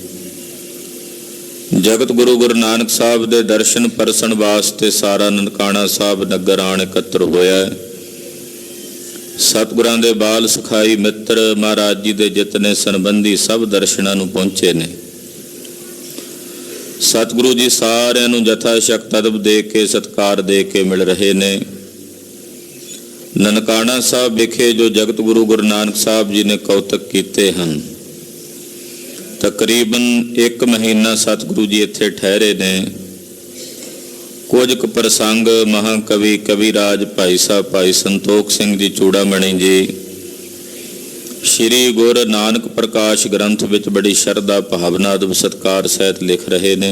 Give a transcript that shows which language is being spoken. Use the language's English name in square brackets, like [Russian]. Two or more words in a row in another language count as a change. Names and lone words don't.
[Punjabi] ਜਗਤ ਗੁਰੂ ਗੁਰੂ ਨਾਨਕ ਸਾਹਿਬ ਦੇ ਦਰਸ਼ਨ ਪਰਸਨ ਵਾਸਤੇ ਸਾਰਾ ਨਨਕਾਣਾ ਸਾਹਿਬ ਨਗਰ ਆਣ ਇਕੱਤਰ ਹੋਇਆ। ਸਤਿਗੁਰਾਂ ਦੇ ਬਾਲ ਸਖਾਈ ਮਿੱਤਰ ਮਹਾਰਾਜ ਜੀ ਦੇ ਜਿਤਨੇ ਸੰਬੰਧੀ ਸਭ ਦਰਸ਼ਨਾਂ ਨੂੰ ਪਹੁੰਚੇ ਨੇ। ਸਤਿਗੁਰੂ ਜੀ सारिਆਂ ਨੂੰ ਜਥਾ ਸ਼ਕਤ ਅਦਬ ਦੇ ਕੇ ਸਤਿਕਾਰ ਦੇ ਕੇ ਮਿਲ ਰਹੇ ਨੇ। ਨਨਕਾਣਾ ਸਾਹਿਬ ਵਿਖੇ ਜੋ ਜਗਤ ਗੁਰੂ ਗੁਰੂ ਨਾਨਕ ਸਾਹਿਬ ਜੀ ਨੇ ਕੌਤਕ ਕੀਤੇ ਹੈਂ, ਤਕਰੀਬਨ 1 ਮਹੀਨਾ ਸਤਿਗੁਰੂ ਜੀ ਇੱਥੇ ਠਹਿਰੇ ਨੇ। ਕੁਝ ਕੁ ਪ੍ਰਸੰਗ ਮਹਾਕਵੀ ਕਵੀਰਾਜ ਭਾਈ ਸਾਹਿਬ ਭਾਈ ਸੰਤੋਖ ਸਿੰਘ ਜੀ ਚੂੜਾਮਣੀ ਜੀ ਸ਼੍ਰੀ ਗੁਰੂ ਨਾਨਕ ਪ੍ਰਕਾਸ਼ ਗ੍ਰੰਥ ਵਿੱਚ ਬੜੀ ਸ਼ਰਧਾ ਭਾਵਨਾ ਤੇ ਸਤਿਕਾਰ ਸਹਿਤ ਲਿਖ ਰਹੇ ਨੇ।